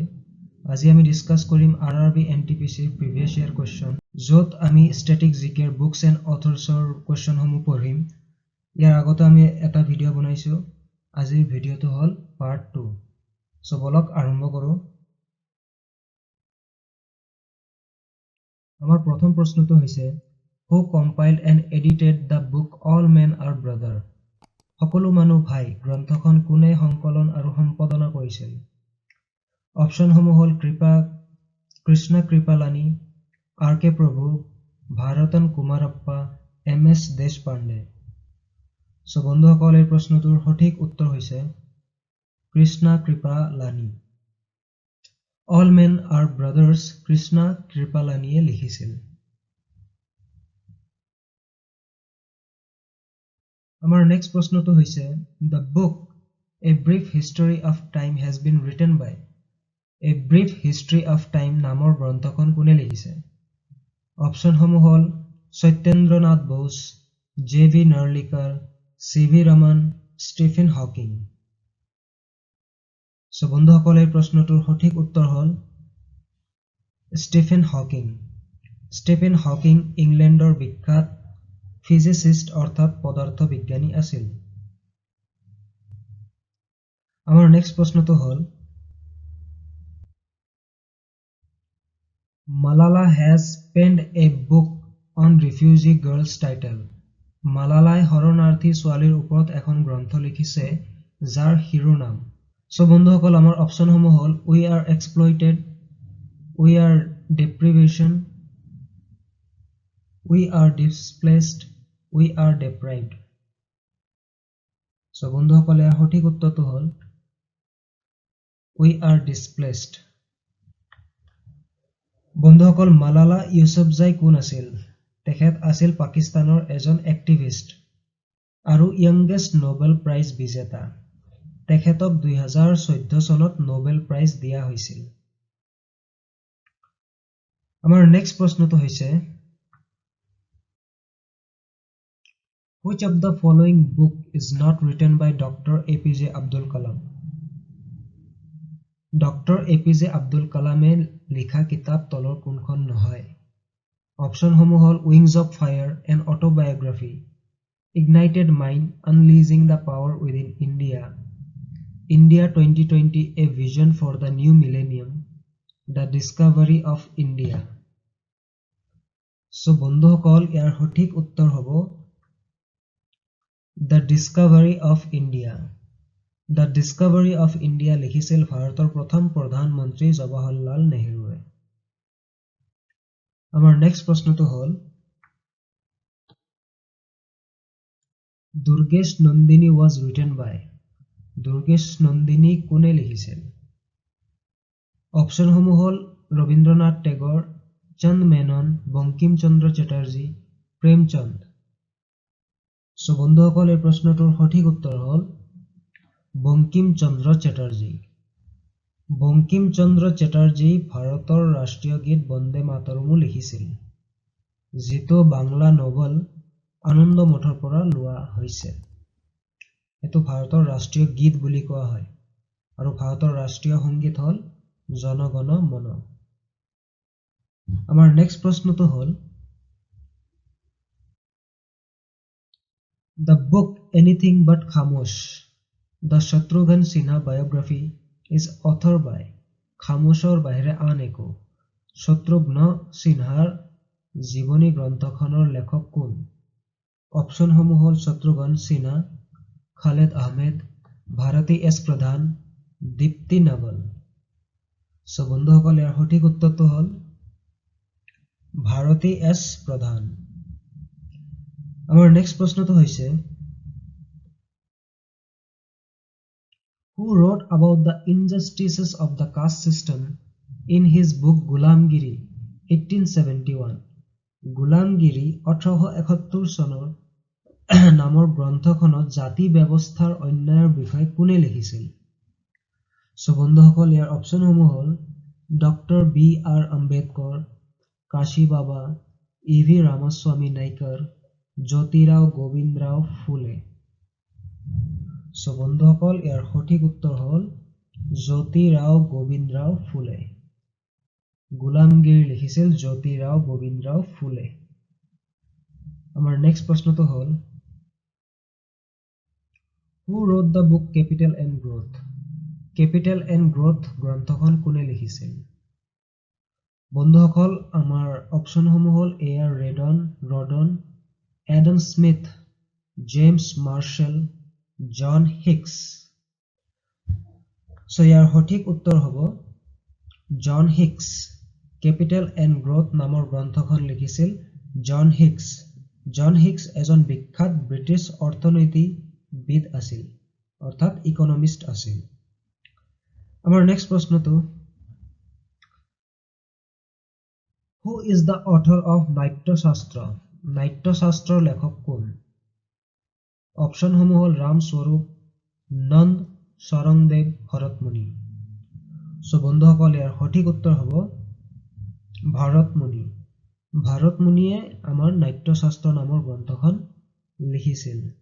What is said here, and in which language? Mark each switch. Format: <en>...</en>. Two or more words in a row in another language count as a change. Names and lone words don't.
<as>আজি আমি ডিসকাস কৰিম RRB NTPC</as> <en>previous year question,</en> <as>য'ত আমি</as> <en>static GK books and authors</en> <as>কোৱেশ্চনসমূহ পঢ়িম। ইয়াৰ আগতে আমি এটা ভিডিঅ' বনাইছো। আজিৰ ভিডিঅ'টো হ'ল পাৰ্ট 2। সো বলক আৰম্ভ কৰোঁ। আমাৰ প্ৰথম প্ৰশ্নটো হৈছে,</as> <en>Who compiled and edited the book All Men Are Brother?</en> <as>সকলো মানুহ ভাই গ্ৰন্থখন কোনে সংকলন আৰু সম্পাদনা কৰিছিল? অপশ্যনসমূহ হ'ল কৃষ্ণ কৃপালানি, R.K. প্ৰভু, ভাৰতন কুমাৰপ্পা, M.S. দেশপাণ্ডে। সো বন্ধুসকল, এই প্ৰশ্নটোৰ সঠিক উত্তৰ হৈছে কৃষ্ণ কৃপালানি। All Men Are Brothers কৃষ্ণ কৃপালানিয়ে লিখিছিল। আমাৰ নেক্সট প্ৰশ্নটো হৈছে,</as> <en>The book A Brief History of Time has been written by।</en> <as>A Brief History of Time নামৰ গ্ৰন্থখন কোনে লিখিছে? অপশ্যনসমূহ হ'ল সত্যেন্দ্ৰনাথ বোস, J.V. নাৰ্লিকাৰ, C.V. ৰমন, ষ্টিফেন হকিং। সো বন্ধুসকল, এই প্ৰশ্নটোৰ সঠিক উত্তৰ হ'ল ষ্টিফেন হকিং। ষ্টিফেন হকিং ইংলেণ্ডৰ বিখ্যাত ফিজিচিষ্ট অৰ্থাৎ পদাৰ্থ বিজ্ঞানী আছিল। আমাৰ নেক্সট প্ৰশ্নটো হ'ল,</as> <en>Malala has penned a book on refugee girls title।</en> <as>মালালাই শৰণাৰ্থী ছোৱালীৰ ওপৰত এখন গ্ৰন্থ লিখিছে যাৰ শিৰোনাম। সো বন্ধুসকল, আমাৰ অপশ্যনসমূহ হ'ল We are exploited, We are deprivation, We are displaced, We are deprived। সো বন্ধুসকল, ইয়াৰ সঠিক উত্তৰটো হ'ল We are displaced। বন্ধুসকল, মালালা ইউছুফজাই কোন আছিল? তেখেত আছিল পাকিস্তানৰ এজন এক্টিভিষ্ট আৰু</as> <en>youngest Nobel Prize</en> <as>বিজেতা। তেখেতক 2014 চনত নোবেল প্ৰাইজ দিয়া হৈছিল। আমাৰ নেক্সট প্ৰশ্নটো হৈছে,</as> <en>Which of the following book is not written by Dr. APJ Abdul Kalam? Dr.</en> <as>APJ Abdul Kalamে লিখা কিতাপ তলৰ কোনখন নহয়? অপশ্যনসমূহ হ'ল Wings of Fire, an autobiography, Ignited Mind, Unleashing the Power Within India, India 2020, a vision for the new millennium, The Discovery of India। সো বন্ধুসকল, ইয়াৰ সঠিক উত্তৰ হ'ব The Discovery of India। The Discovery of India লিখিছিল ভাৰতৰ প্ৰথম প্ৰধানমন্ত্ৰী জৱাহৰলাল নেহৰুৱে। আমাৰ নেক্সট প্ৰশ্নটো হ'ল, দুৰ্গেশ নন্দিনী</as> <en>was written by।</en> <as>দুৰ্গেশ নন্দিনী কোনে লিখিছিল? অপশ্যনসমূহ হ'ল ৰবীন্দ্ৰনাথ টেগৰ, চন্দ মেনন, বংকিম চন্দ্ৰ চেটাৰ্জী, প্ৰেমচন্দ। সো বন্ধুসকল, এই প্ৰশ্নটোৰ সঠিক উত্তৰ হ'ল বংকিম চন্দ্ৰ চেটাৰ্জী। বংকিম চন্দ্ৰ চেটাৰ্জী ভাৰতৰ ৰাষ্ট্ৰীয় গীত বন্দে মাতৰমো লিখিছিল, যিটো বাংলা নভেল আনন্দ মঠৰ পৰা লোৱা হৈছে। এইটো ভাৰতৰ ৰাষ্ট্ৰীয় গীত বুলি কোৱা হয় আৰু ভাৰতৰ ৰাষ্ট্ৰীয় সংগীত হ'ল জন গণ মন। আমাৰ নেক্সট প্ৰশ্নটো হ'ল,</as> <en>The book Anything But Khamosh, The Shatrughan Sinha Biography is authored by।</en> <as>খামোছৰ বাহিৰে আন একো। শত্ৰুঘ্ন সিনহাৰ জীৱনী গ্ৰন্থখনৰ লেখক কোন? অপশ্যনসমূহ হ'ল শত্ৰুঘ্ন সিনহা, খালেদ আহমেদ, ভাৰতী এছ প্ৰধান, দীপ্তি নাভল। সো বন্ধুসকল, ইয়াৰ সঠিক উত্তৰটো হ'ল ভাৰতী এছ প্ৰধান। আমাৰ নেক্সট প্ৰশ্নটো হৈছে,</as> <en>Who wrote about the injustices of the caste system in his book Gulamgiri 1871?</en> <as>গুলামগিৰি 1871 চনৰ নামৰ গ্ৰন্থখনত জাতি ব্যৱস্থাৰ অন্যায়ৰ বিষয়ে কোনে লিখিছিল? সো বন্ধুসকল, ইয়াৰ অপশ্যনসমূহ হ'ল ডক্টৰ B.R. আম্বেদকৰ, কাশী বাবা, E.V. ৰামাস্বামী নাইকাৰ, জ্যোতিৰাও গোবিন্দৰাও ফুলে। সো বন্ধুসকল ইয়াৰ সঠিক উত্তৰ হ'ল জ্যোতিৰাও গোবিন্দৰাও ফুলে। গোলামগীৰ লিখিছিল জ্যোতিৰাও গোবিন্দৰাও ফুলে। আমাৰ নেক্সট প্ৰশ্নটো হ'ল</as> <en>Who wrote the book Capital and Growth?</en> <as>Capital and Growth গ্ৰন্থখন কোনে লিখিছিল? বন্ধুসকল আমাৰ অপচনসমূহ হ'ল A.R. ৰডন, এডাম স্মিথ, জেমছ মাৰ্শ্বেল, জন হিক্স। সো ইয়াৰ সঠিক উত্তৰ হ'ব জন হিক্স। কেপিটেল এণ্ড গ্ৰথ নামৰ গ্ৰন্থখন লিখিছিল জন হিক্স। জন হিক্স এজন বিখ্যাত ব্ৰিটিছ অৰ্থনীতিবিদ আছিল, অৰ্থাৎ ইকনমিষ্ট আছিল। আমাৰ নেক্সট প্ৰশ্নটো</as> <en>Who is the author of</en> <as>নাট্যশাস্ত্ৰ? নাট্যশাস্ত্ৰৰ লেখক কোন? অপচনসমূহ হ'ল ৰামস্বৰূপ, নন্দ, চৰংদেৱ, ভৰতমুনি। সো বন্ধুসকল ইয়াৰ সঠিক উত্তৰ হ'ব ভৰতমুনি। ভৰতমুনিয়ে আমাৰ নাট্যশাস্ত্ৰ নামৰ গ্ৰন্থখন লিখিছিল।</as>